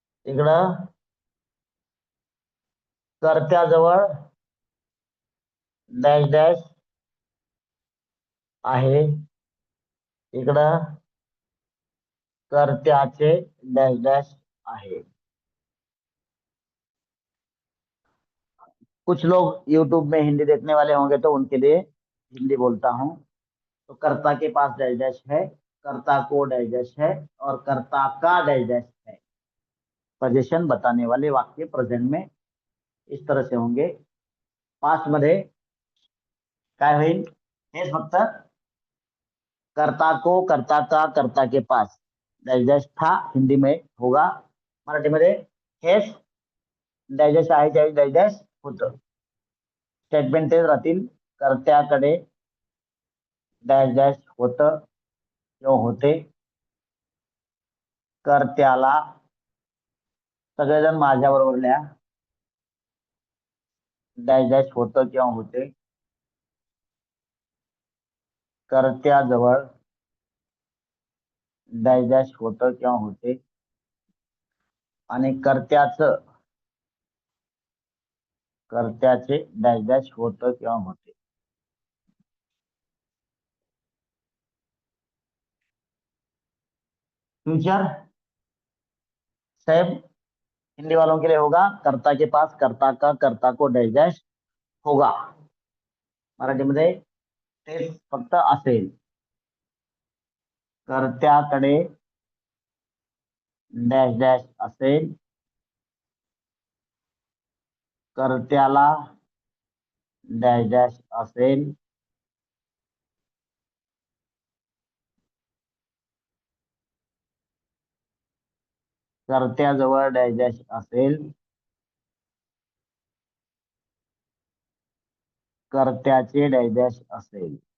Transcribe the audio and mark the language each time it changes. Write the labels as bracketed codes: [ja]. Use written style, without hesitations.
[mr] इकडं कर्त्याजवळ dash dash आहे. इकडं कर्त्याचे डॅश डॅश आहे. [hi] कुछ लोग यूट्यूब में हिंदी देखने वाले होंगे तो उनके लिए हिंदी बोलता हूं. तो कर्ता के पास डैश डैश है, कर्ता को डैश डैश है और कर्ता का डैश डैश है. पोझिशन बताने वाले वाक्य प्रेझेंट में इस तरह से होंगे. [mr] पास्ट मध्ये काय होईल? हेच फक्त [hi] कर्ता को, कर्ता का, कर्ता के पास डैश डैश था, हिंदी में होगा. [mr] मराठीमध्ये हेच डॅश डॅश आहे, डॅश डॅश होतं. स्टेटमेंट तेच राहतील. कर्त्याकडे डॅश डॅश होतं किंवा होते. कर्त्याला, सगळेजण माझ्या बरोबर लिहा, डॅश डॅश होतं किंवा होते. कर्त्याजवळ डॅश डॅश होतं किंवा होते. आणि कर्त्याचे डॅश डॅश होतं किंवा होते. [hi] फ्यूचर सेम हिंदी वालों के लिए होगा, कर्ता के पास कर्ता का कर्ता को डैश डैश होगा. [mr] मराठीमध्ये तेच फक्त असेल. कर्त्याकडे डॅश डॅश असेल, कर्त्याला डॅश डॅश असेल, कर्त्याजवळ डॅश डॅश असेल, कर्त्याचे डॅश डॅश असेल.